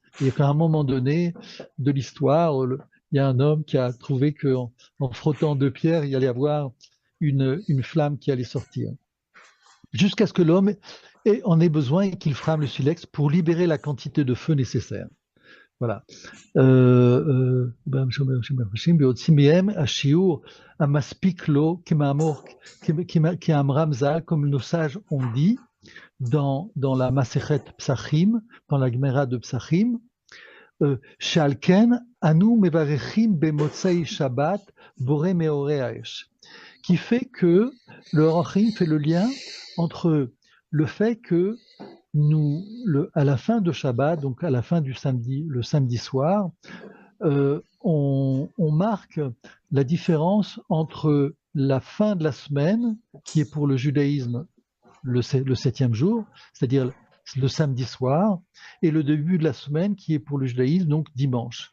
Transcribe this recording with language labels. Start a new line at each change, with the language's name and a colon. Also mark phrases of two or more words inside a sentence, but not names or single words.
French: Et qu'à un moment donné de l'histoire, il y a un homme qui a trouvé qu'en en frottant deux pierres, il y allait avoir une flamme qui allait sortir. Jusqu'à ce que l'homme en ait besoin et qu'il frame le silex pour libérer la quantité de feu nécessaire. Voilà.
Hebrew: ויוצאים מהם השיעור המספיק לו כמאמרם ז"ל,
French: comme nos sages ont dit dans la Masechet Psachim, dans la Gemara de Psachim,
Hebrew: שעל כן אנו מברכים במוצאי שבת בורא מאורי האש,
French: qui fait que le Rachim fait le lien entre le fait que à la fin de Shabbat, donc à la fin du samedi, le samedi soir, on marque la différence entre la fin de la semaine, qui est pour le judaïsme le septième jour, c'est-à-dire le samedi soir, et le début de la semaine, qui est pour le judaïsme, donc dimanche.